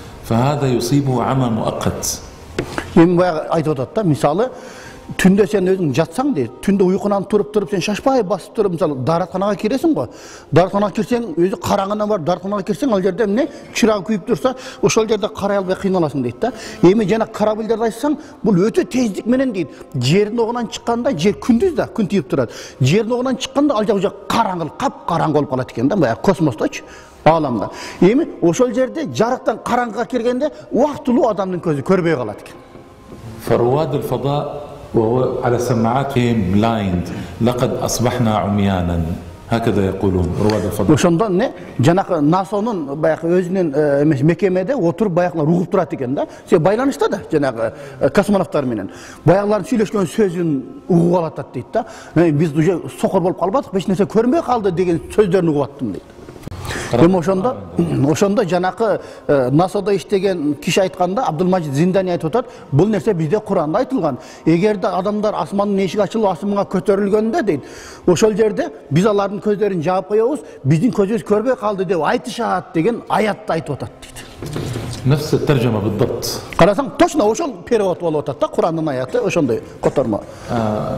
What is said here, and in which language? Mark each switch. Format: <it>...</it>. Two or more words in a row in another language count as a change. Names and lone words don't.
<ar>فهذا يصيبه عمى مؤقت.</ar> <ky>Эмин баягы айтып атат да, мисалы түндө сен өзүң жатсаң дейди, түндө уйкунан туруп сен шашпай басып туруп, мисалы дааратканага киресиң го. Дааратканага кирсең, өзү караңгына бар, дааратканага кирсең, ал жерде эмне? Чырак күйүп турса, ошол жерде карай албай кыйналасың дейт да. Эми жана корабльдерди айтсаң, бул өтө тездик менен дейт. Жердин огунан чыкканда, жер күндүз да, күн тийип турат. Жердин огунан чыкканда ал жак караңгы, кап-караңгы болуп калат экен да, баягы космосточу. Alamda. Эми ошол жерде жарыктан караңгыга киргенде убактылуу адамдын көзү көрбөй калат экен.</ky> <ar>فرواد الفضاء وهو على سماعاتهم بلايند لقد أصبحنا عميانا هكذا يقولون رواد الفضاء.</ar> <ky>Ошондон не жанакы НАСАнын баягы өзүнүн мекемеде отуруп баягылар угуп турат экен да. Се байланышта да жанагы космонавттар менен. Баягылардын сүйлөшкөн сөзүн угуп алат дейт да. Биз уже сокор болуп калбадык, эч нерсе көрмөй калды деген сөздөрүн угуп аттым дейт. Эми ошондо жанакы НАСАда иштеген киши айтканда, Абдулмажид Зиндани айтып атат, бул нерсе бизде Куранда айтылган. Эгерде адамдар асмандын эшиги ачылып асманга көтөрүлгөндө дейт, ошол жерде биз алардын көздөрүн жаап коебуз, биздин көзүбүз көрбөй калды деп айтышат деген аятты айтып атат дейт.</ky> <ar>نفس الترجمة بالضبط.</ar> <ky>Карасаң, точно ошол перевод болуп атат да, Курандын аяты ошондой котормо.</ky>